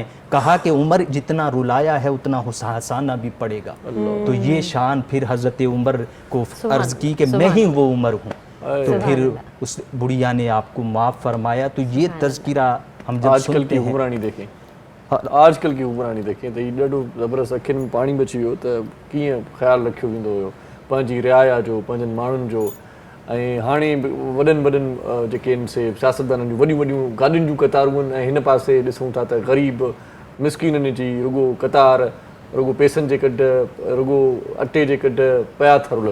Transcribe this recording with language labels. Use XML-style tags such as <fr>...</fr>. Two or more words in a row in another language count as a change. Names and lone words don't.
<ur>کہا کہ عمر جتنا رلایا ہے اتنا ہنسانا بھی پڑے گا. تو یہ شان پھر حضرت عمر کو عرض کی کہ میں ہی وہ عمر ہوں. تو پھر اس بڑھیا نے آپ کو معاف فرمایا. تو یہ تذکرہ ہم جب آج کل کی حکمرانی دیکھیں، آج کل کی حکمرانی دیکھیں تو یہ</ur> <sd>ॾाढो ज़बरदस्त अखियुनि में पाणी बची वियो त कीअं ख़्यालु रखियो वेंदो हुयो पंहिंजी रिआया जो, पंहिंजनि माण्हुनि जो. ऐं हाणे वॾनि जेके आहिनि से सियासतदाननि जूं वॾियूं गाॾियुनि जूं कतारूं आहिनि ऐं हिन पासे ॾिसूं था त ग़रीब मिसकीननि जी रुॻो कतार, रुॻो पैसनि जे कढ, रुॻो अटे जे कढ पिया था रुलनि.</sd>